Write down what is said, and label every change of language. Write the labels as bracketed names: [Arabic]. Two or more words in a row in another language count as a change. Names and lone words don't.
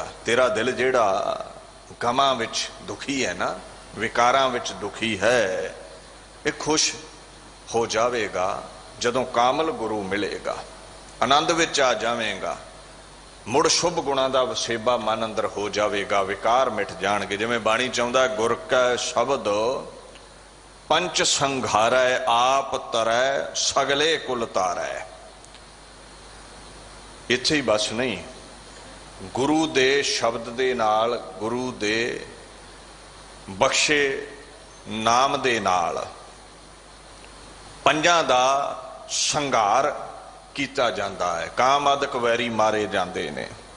[Punjabi] ਤੇਰਾ ਦਿਲ ਜਿਹੜਾ ਗ਼ਮਾਂ ਵਿਚ ਦੁਖੀ ਹੈ ਨਾ, ਵਿਕਾਰਾਂ ਵਿਚ ਦੁਖੀ ਹੈ, ਯੇ ਖੁਸ਼ ਹੋ ਜਾਵੇਗਾ ਜਦੋਂ ਕਾਮਲ ਗੁਰੂ ਮਿਲੇਗਾ। ਆਨੰਦ ਵਿਚ ਆ ਜਾਵੇਗਾ, ਮੁੜ ਸ਼ੁਭ ਗੁਣਾਂ ਦਾ ਵਸੇਬਾ ਮਨ ਅੰਦਰ ਹੋ ਜਾਵੇਗਾ, ਵਿਕਾਰ ਮਿਟ ਜਾਣਗੇ। ਜਿਵੇਂ ਬਾਣੀ ਚਾਹੁੰਦਾ, ਗੁਰ ਕੈ ਸਬਦਿ ਪੰਚ ਸੰਘਾਰੈ, ਆਪਿ ਤਰੈ ਸਗਲੇ ਕੁਲ ਤਾਰੈ। ਇੱਥੇ ਹੀ ਬੱਸ ਨਹੀਂ, ਗੁਰੂ ਦੇ ਸ਼ਬਦ ਦੇ ਨਾਲ, ਗੁਰੂ ਦੇ ਬਖ਼ਸ਼ੇ ਨਾਮ ਦੇ ਨਾਲ ਪੰਜਾਂ ਦਾ ਸੰਘਾਰ ਕੀਤਾ ਜਾਂਦਾ ਹੈ, ਕਾਮ ਆਦਕ ਵੈਰੀ ਮਾਰੇ ਜਾਂਦੇ ਨੇ।